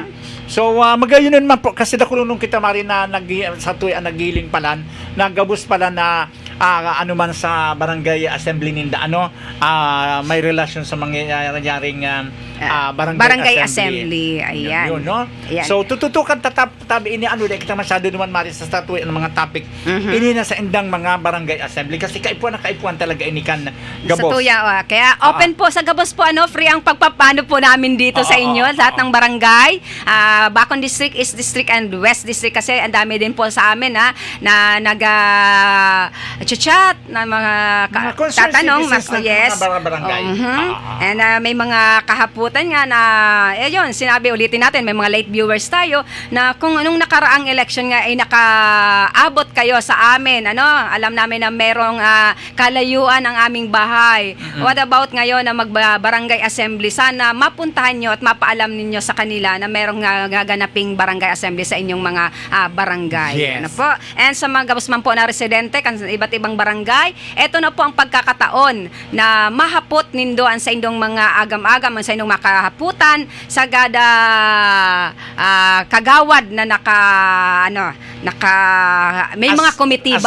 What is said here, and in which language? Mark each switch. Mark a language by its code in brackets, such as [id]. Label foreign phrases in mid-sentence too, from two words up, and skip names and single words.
[bik] So, magayon man po, kasi nakulunong kita mari na sa tuwi ang nagiling palan, nagabos pala na man sa barangay assembly ninda, may relasyon sa mangyayaring barangay assembly. [tl] Ayan. Yun, no? Ayan. [bik] So, tututukan tabi ini dahil kita masyado naman mari sa tuwi ang mga topic. Ini na sa indang mga barangay assembly kasi kaipuan talaga ini kan gabos. Sa tuya, kaya open po sa Gabos po, [tl] free ang pagpapano po namin dito sa inyo, lahat ng barangay. Bacon District, East District, and West District kasi ang dami din po sa amin na chat na mga concerned tatanong, citizens ng yes. mga barangay. And may mga kahaputan nga na yun, sinabi ulitin natin, may mga late viewers tayo na kung anong nakaraang election nga ay nakaabot kayo sa amin, alam namin na merong kalayuan ang aming bahay. [en] What about [tl] ngayon na magbarangay assembly? Sana mapuntahan nyo at mapaalam ninyo sa kanila na merong gaganaping barangay assembly sa inyong mga barangay. Yes. Po? [bik] And sa mga Gabos man po na residente kan iba't ibang barangay, eto na po ang pagkakataon na mahapot nindoan sa inyong mga agam-agam, sa inyong mga kahaputan, sagada kagawad na may mga komitiba